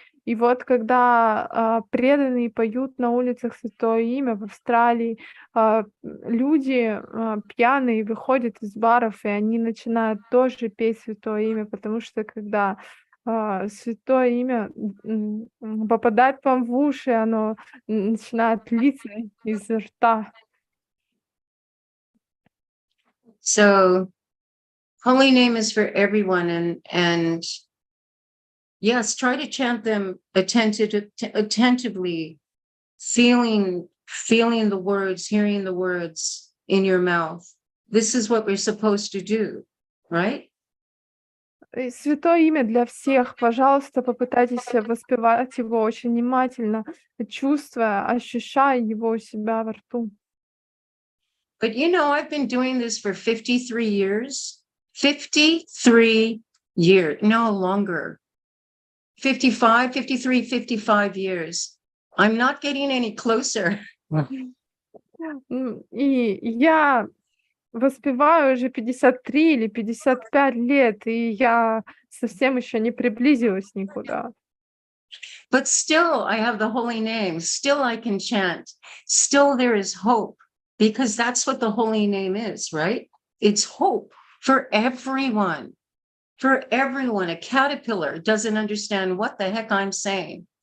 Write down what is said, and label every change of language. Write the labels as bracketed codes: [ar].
[ru] И вот когда преданные поют на улицах святое имя в Австралии, люди пьяные выходят из баров, и они начинают тоже петь святое имя, потому что когда святое имя попадает вам в уши, оно начинает литься из рта. [en] So, holy name is for everyone, and yes, try to chant them attentively, feeling the words, hearing the words in your mouth. This is what we're supposed to do, right? [ru] Святое имя для всех. Пожалуйста, попытайтесь воспевать его очень внимательно, чувствуя, ощущая его у себя во рту. [en] But I've been doing this for 53 years. 53 years, no longer. 55 years. I'm not getting any closer. [ru] И я воспеваю уже 53 или 55 лет, и я совсем еще не приблизилась никуда. [en] But still, I have the holy name. Still, I can chant. Still, there is hope, because that's what the holy name is, right? It's hope for everyone. For everyone. A caterpillar doesn't understand what the heck I'm saying.